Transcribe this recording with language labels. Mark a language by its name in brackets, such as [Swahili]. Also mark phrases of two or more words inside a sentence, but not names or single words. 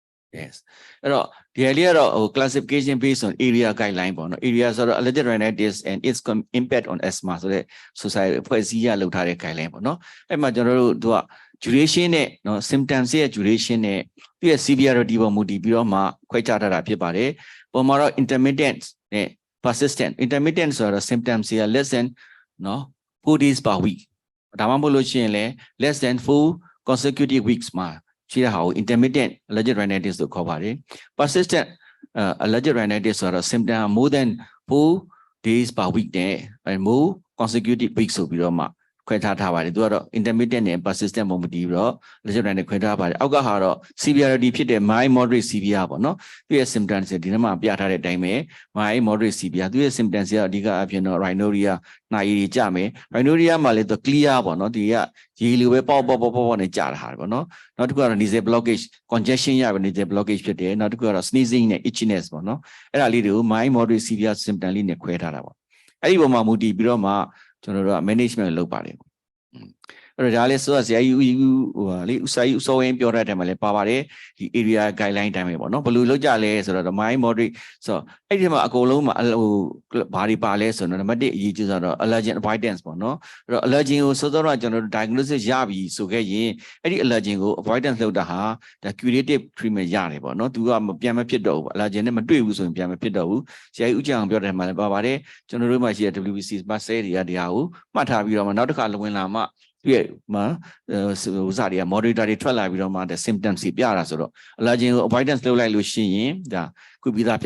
[Burmese] Yes အဲ့တော့ဒီအလေးကတော့ဟို [English] classification based on area guideline [Burmese] ပေါ့နော် area ဆိုတော့ [English] allergic rhinitis and its impact on asthma [Burmese] ဆိုတဲ့ society ဖွဲ့စည်းရလုပ်ထားတဲ့ guideline ပေါ့နော်အဲ့မှာကျွန်တော်တို့သူက duration နဲ့နော် symptoms ရဲ့ duration နဲ့သူရဲ့ severity ပေါ်မူတည်ပြီးတော့မှခွဲခြားထားတာဖြစ်ပါတယ်ပုံမှာတော့ intermittent နဲ့ [English] persistent intermittent [Burmese] ဆိုတော့ symptoms တွေက [English] less than [Burmese] နော် [English] 4 days per week [Burmese] ဒါမှမဟုတ်လို့ရှိရင်လည်း [English] less than 4 consecutive weeks [Burmese] မှာရှိတဲ့ဟာကို [English] intermittent allergic rhinitis [Burmese] လို့ခေါ်ပါတယ် [English] persistent allergic rhinitis [Burmese] ဆိုတော့ [English] symptom more than 4 days per [Burmese] week နဲ့ [English] more consecutive weeks [Burmese] ဆိုပြီးတော့မှခွဲထားပါတယ်သူကတော့ intermittent နဲ့ persistent ပုံမတည်ပြီးတော့ [English] allergic rhinitis [Burmese] ခွဲထားပါတယ်အောက်ကဟာတော့ severity ဖြစ်တဲ့ [English] mild moderate severe [Burmese] ပေါ့ နော်သူရဲ့ symptoms တွေဒီထဲမှာပြထားတဲ့အတိုင်းပဲ [English] mild moderate severe [Burmese] သူရဲ့ symptoms တွေအဓိကအဖြစ်တော့ rhinorrhea နှာရည်တွေကြမယ် rhinorrhea မှာလည်းသူ clear ပေါ့နော်ဒီကရေလိုပဲပေါ့နဲ့ကြတာဟာပေါ့နော်နောက်တစ်ခုကတော့ [English] nasal blockage congestion [Burmese] ရပဲ [English] nasal blockage [Burmese] ဖြစ်တယ်နောက်တစ်ခုကတော့ sneezing နဲ့ itchiness ပေါ့နော်အဲ့ဒါလေးတွေကို [English] mild moderate severe symptom [Burmese] လေးနဲ့ခွဲထားတာပေါ့အဲ့ဒီပုံမှာမူတည်ပြီးတော့မှကျွန်တော်တို့က management လုပ်ပါတယ်အဲ့တော့ဒါလည်းဆိုတော့ဆရာကြီးဟိုလေဥစားကြီးဥစောဝင်းပြောတဲ့အချိန်မှာလည်းပါပါတယ်ဒီ [English] area guideline [Burmese] တိုင်းပဲ ပေါ့နော်ဘယ်လိုလုပ်ကြလဲဆိုတော့ [English] mild moderate [Burmese] ဆိုတော့အဲ့ဒီမှာအကုန်လုံးမှာဟိုဘာတွေပါလဲဆိုတော့နံပါတ်1အရေးကြီးဆိုတော့ [English] allergen avoidance [Burmese] ပေါ့ နော်အဲ့တော့ allergen ကိုစောစောကကျွန်တော်တို့ diagnosis ရပြီဆိုခဲ့ရင်အဲ့ဒီ allergen ကို avoidance လုပ်တာဟာဒါ [English] curative treatment [Burmese] ရတယ်ပေါ့နော်သူကပြန်မဖြစ်တော့ဘူး allergen နဲ့မတွေ့ဘူးဆိုရင်ပြန်မဖြစ်တော့ဘူးဆရာကြီးဦးကျောင်းပြောတဲ့အချိန်မှာလည်းပါပါတယ်ကျွန်တော်တို့မှာရှိတဲ့ WBC မှာဆဲတွေကတရားကိုမှတ်ထားပြီးတော့မှနောက်တစ်ခါဝင်လာမှသူရဲ့မှာဥစားတွေက moderator တွေထွက်လာပြီးတော့မှ symptoms တွေပြတာဆိုတော့ allergen ကို avoidance လုပ်လိုက်လို့ရှိရင်ဒါခုပြီးသား